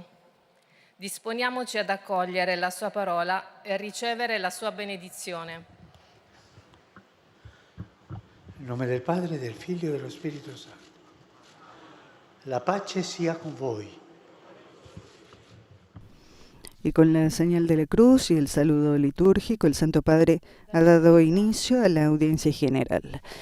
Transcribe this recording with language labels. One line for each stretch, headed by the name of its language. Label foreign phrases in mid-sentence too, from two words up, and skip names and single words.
Italian: Disponiamoci ad accogliere la sua parola e a ricevere la sua benedizione. In nome del Padre, del Figlio e dello Spirito Santo. La pace sia con voi.
Spanish: Y con la señal de la cruz y el saludo litúrgico, el Santo Padre ha dado inicio a la audiencia general.